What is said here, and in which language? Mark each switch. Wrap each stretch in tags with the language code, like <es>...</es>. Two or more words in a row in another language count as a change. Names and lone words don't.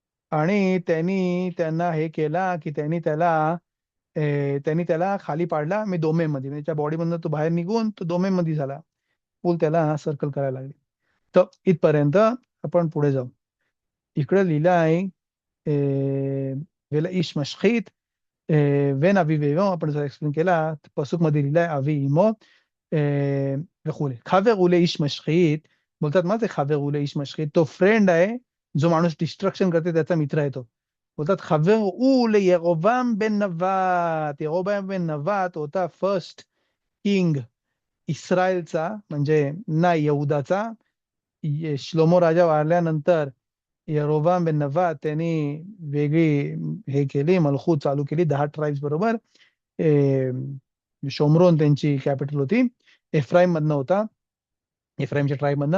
<mr>आणि त्यांना हे केला की त्यांनी त्याला त्यांनी त्याला खाली पाडला मी दोमेमध्ये, त्याच्या बॉडीमधनं तो बाहेर निघून तो दोमेमध्ये झाला. पूल त्याला सर्कल करायला लागले. तर इथपर्यंत आपण पुढे जाऊ. इकडे लिहिलं आहे</mr> <he>ולאיש משחית בן אבי ואמו,</he> <mr>आपण जर एक्सप्लेन केला, पसूक मध्ये लिहिलंय</mr> <he>אביו ואמו</he> <mr>וכולי.</mr> <he>חבר הוא לאיש משחית, बोलतात מה זה חבר הוא לאיש משחית?</he> <mr>तो फ्रेंड आहे, जो माणूस डिस्ट्रक्शन करते त्याचा मित्र आहे तो.</mr> <he>बोलतात חבר הוא לירובעם בן נבט.</he> <mr>ירובעם בן נבט होता फर्स्ट किंग इस्रायलचा, म्हणजे ना यहुदाचा. श्लोमो राजा वारल्यानंतर यरोबाम बन नवात त्यांनी वेगळी हे केली, मलखूत चालू केली 10 ट्राईब्स बरोबर. शोमरोन त्यांची कॅपिटल होती. एफ्राईम मधनं होता, एफ्राईमच्या ट्राईब मधनं.</mr>